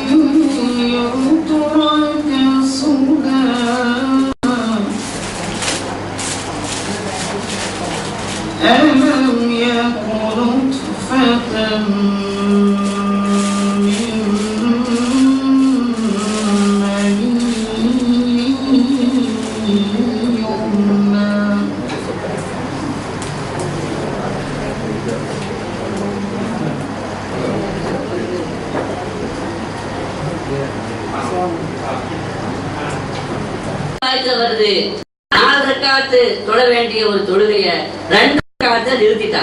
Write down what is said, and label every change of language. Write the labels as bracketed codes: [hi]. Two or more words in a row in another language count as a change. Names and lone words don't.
[ar] يترك سدى ألم يكن نطفة من مني يمنى [ta] வருது. 4 ரக்காத்து தொழ வேண்டிய ஒரு தொழுகைய 2 ரக்காத்தை நிறுத்திட்டான்.